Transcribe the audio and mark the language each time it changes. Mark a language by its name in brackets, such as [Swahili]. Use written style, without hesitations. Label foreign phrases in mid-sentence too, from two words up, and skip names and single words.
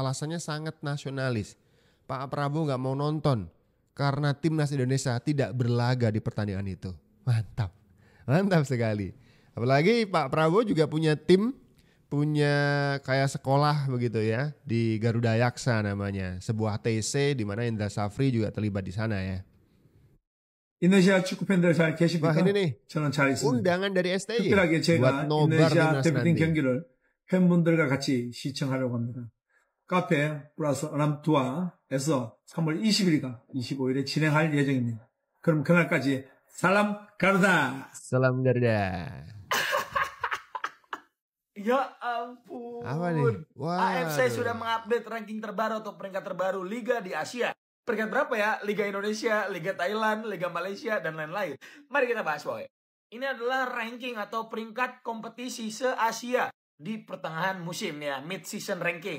[Indonesian] Alasannya sangat nasionalis. Pak Prabowo gak mau nonton karena timnas Indonesia tidak berlaga di pertandingan itu. Mantap, mantap sekali. Apalagi Pak Prabowo juga punya tim, punya kayak sekolah begitu ya di Garuda Yaksa namanya, sebuah TC di mana Indra Safri juga terlibat di sana ya. [Korean] 인도네시아 축구 팬들 잘 계십니까? [Indonesian] Wah ini nih [Korean] 저는 잘 있습니다. [Indonesian] undangan dari STI [Korean] 특별하게 [Indonesian] buat [Korean] 제가 [Indonesian] nobar [Korean] 인도네시아 [Indonesian] timnas [Korean] 대표팀 [Indonesian] nanti. [Korean] 경기를 팬분들과 같이 시청하려고 합니다. 카페 플러스 어람투아에서 3월 20일과 25일에 진행할 예정입니다. 그럼 그날까지 사람 가르다. [Indonesian] Salam Garuda. Ya ampun. Apa nih? AFC sudah mengupdate ranking terbaru atau peringkat terbaru Liga di Asia. Peringkat berapa ya? Liga Indonesia, Liga Thailand, Liga Malaysia, dan lain-lain. Mari kita bahas, boy. Ini adalah ranking atau peringkat kompetisi se-Asia di pertengahan musim ya, [English] mid-season ranking.